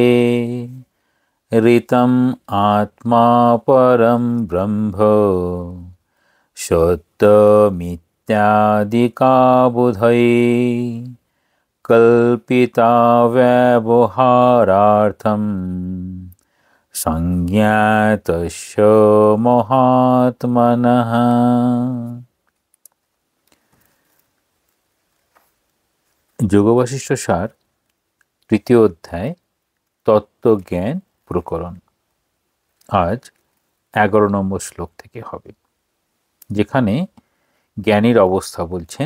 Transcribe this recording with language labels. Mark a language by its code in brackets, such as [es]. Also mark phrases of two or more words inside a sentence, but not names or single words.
[sa] ऋतम् आत्मा परं ब्रह्म सत्यमित्यादिका बुधये कल्पिता व्यवहारार्थं संज्ञातस्य महात्मनः। [bn] যোগবাশিষ্ঠ সার তৃতীয় অধ্যায় তত্ত্বজ্ঞান প্রকরণ। আজ 11 নম্বর শ্লোক থেকে হবে, যেখানে জ্ঞানীর অবস্থা বলছেন।